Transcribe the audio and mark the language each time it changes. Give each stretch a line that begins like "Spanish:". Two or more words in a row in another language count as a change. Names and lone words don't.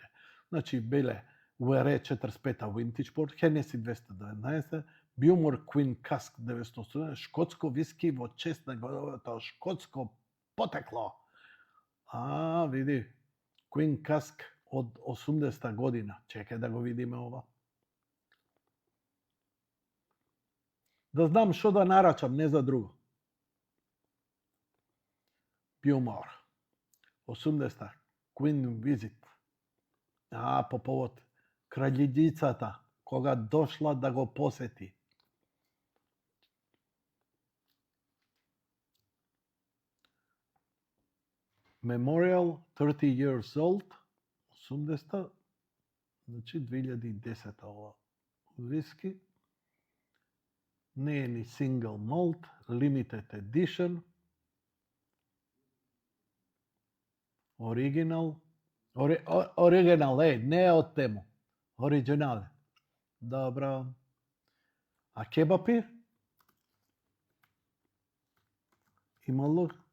Macedonian: Значи, беле УР 45 Vintage Port, Hennessy 219, Bumor Queen Cask 980, шкотско виски во чест на неговото шкотско потекло. Види, Queen Cask од 80-та година. Чекај да го видиме ова. Да знам што да нарачам, не за друго. Bumor. 80-та. Queen Visit. По повод краљицата, кога дошла да го посети.
English: Memorial 30 years old.
Macedonian: 80-та. Значи 2010-та ова виски. Не е ни
English: single malt, limited edition.
Macedonian: Оригинал. Оригинал, не е од тему. Оригинал. Добро. А кебапи? Имало?